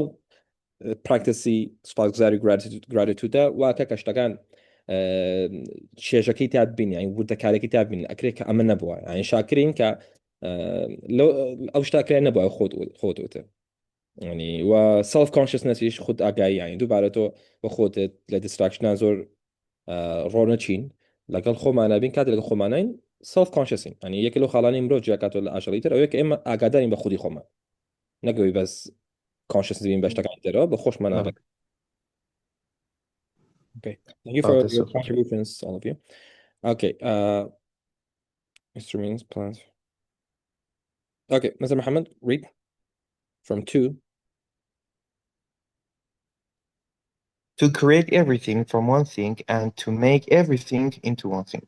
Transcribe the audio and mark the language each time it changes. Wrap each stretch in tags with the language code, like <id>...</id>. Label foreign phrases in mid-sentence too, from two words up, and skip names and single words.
<ckb>پراکتسی سوپاسگوزاری گراتیتودە واکە کە شتەکان چێژەکەی تا ببین یعنی وردەکارێکی تا ببین ئەکرێت کە ئەمە نەبووە یعنی شاکرین کە ئەو شتاکرێن نەبووە خۆت يعني و</ckb> <en>self consciousness</en> <ckb>يش خود ئاگایی يعني دووبارە تۆ بە خۆتت لە دیستراکشنان زۆر ڕۆنەچین لەگەڵ خۆمانە بین کات لەگەڵ خۆمانین</ckb> <en>self consciousین</en> <ckb>يعني یەکە لەو خاڵانی مرۆڤ جیاکاتۆ لە ئاژەڵیتر ئەوەیە کە ئێمە ئاگادارین بە خودی خۆمان نەگەوی بەس conscious بین بە شتەکانی ترەوە بە خۆشمان</ckb> <en>Oh,</en> <ckb>ئاگات.</ckb> <en>Okay, thank you oh, for that's your so good. contributions, all of you. Okay, Mr. Means plans. Okay, Mr. Muhammad, read from 2. To create everything from one thing and to make everything into one thing.</en>